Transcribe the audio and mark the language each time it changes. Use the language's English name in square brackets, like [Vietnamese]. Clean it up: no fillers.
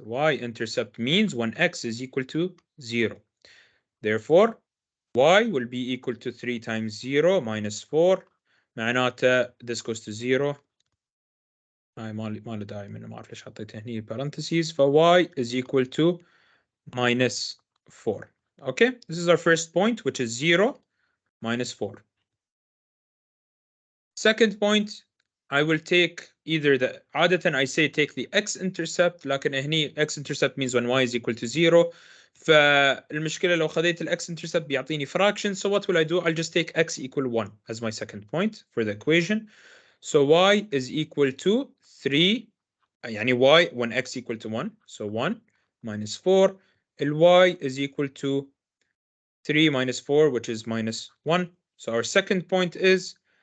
[English] Y-intercept means when x is equal to 0. Therefore, y will be equal to 3 times 0 minus 4. معناته this goes to 0. [Arabic] هاي ما له داعي منه، ما اعرف ليش حطيته هني parentheses. ف [English] y is equal to minus 4. Okay, this is our first point, which is 0 minus 4. Second point, I will take either the عادة I say take the x-intercept، [Arabic] لكن هني [English] x-intercept means when y is equal to 0. [Arabic] فالمشكلة لو خذيت x-intercept بيعطيني fraction. [English] So what will I do? I'll just take x equal 1 as my second point for the equation. So y is equal to 3. يعني y when x equal to 1. So 1 minus 4. y is equal to 3 minus 4, which is minus 1. So our second point is